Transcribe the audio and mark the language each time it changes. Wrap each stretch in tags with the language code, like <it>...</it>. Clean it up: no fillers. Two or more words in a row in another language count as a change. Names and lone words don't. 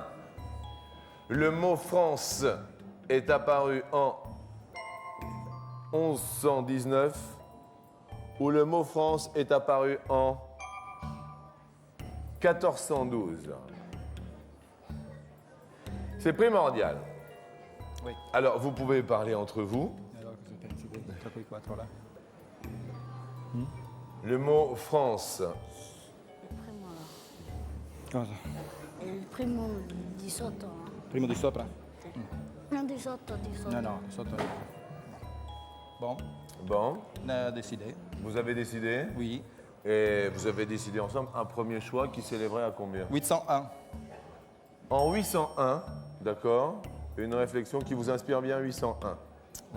<fr>Le mot France est apparu en 1119, ou le mot France est apparu en 1412. C'est primordial. Oui. Alors, vous pouvez parler entre vous. Alors,</fr> <it>cosa pensi tra quei quattro là?</it> <fr>Le mot France.</fr> <it>Cosa? Il primo di sotto. Primo di sopra? Non, di sotto. No, di sotto.</it> <fr>Bon, Bon, on a décidé. vous avez décidé. Oui. Et vous avez décidé ensemble un premier choix qui s'élèverait à combien? 801. En 801, d'accord. Une réflexion qui vous inspire bien, 801. Oui.</fr>